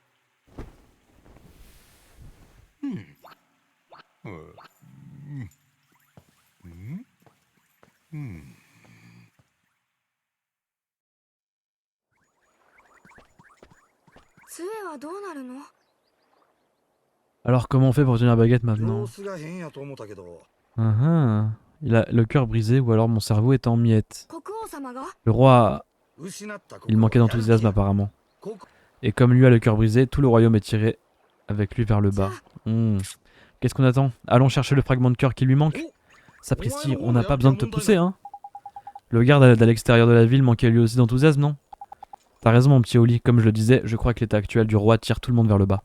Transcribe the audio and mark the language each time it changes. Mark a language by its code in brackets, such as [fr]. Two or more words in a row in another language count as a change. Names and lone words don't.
[ja] 杖はどうなるの？ [fr] Alors comment on fait pour tenir la baguette maintenant? [ja] 様子が変やと思ったけど。 [fr] Il a le cœur brisé ou alors mon cerveau est en miettes. [ja] 国王様が？ [fr] Le roi, [ja] 失った国 [fr] il manquait d'enthousiasme apparemment. Et comme lui a le cœur brisé, tout le royaume est tiré avec lui vers le bas. Qu'est-ce qu'on attend? Allons chercher le fragment de cœur qui lui manque. Sapristi, on n'a pas besoin de te pousser, hein. Le garde à l'extérieur de la ville manquait lui aussi d'enthousiasme, non? T'as raison mon petit Oli, comme je le disais, je crois que l'état actuel du roi tire tout le monde vers le bas.